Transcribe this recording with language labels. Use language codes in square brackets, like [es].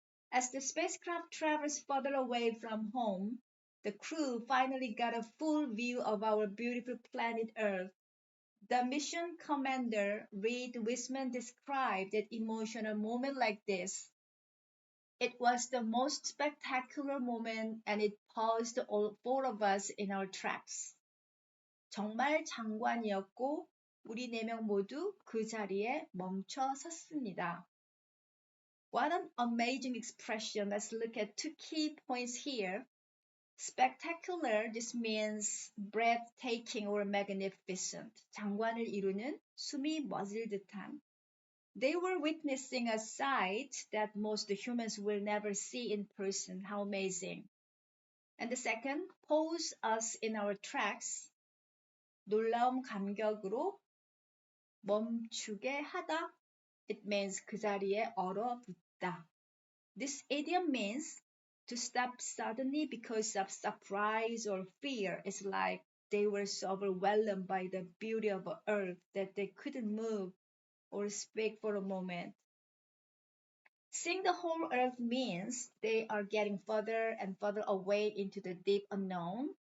[en] As the spacecraft travels further away from home, the crew finally got a full view of our beautiful planet Earth. The mission commander, Reed Wiseman, described an emotional moment like this. It was the most spectacular moment and it paused all four of us in our tracks. [ko] 정말 장관이었고 우리 네 명 모두 그 자리에 멈춰 섰습니다. [en] What an amazing expression. Let's look at two key points here. Spectacular, this means breathtaking or magnificent. [ko] 장관을 이루는 숨이 멎을 듯한. [en] They were witnessing a sight that most humans will never see in person. How amazing. And the second, pause us in our tracks. [ko] 놀라움 감격으로 멈추게 하다. [en] It means [ko] 그 자리에 얼어붙다. [en] This idiom means to stop suddenly because of surprise or fear. It's like they were so overwhelmed by the beauty of Earth that they couldn't move or speak for a moment. Seeing the whole Earth means they are getting further and further away into the deep unknown.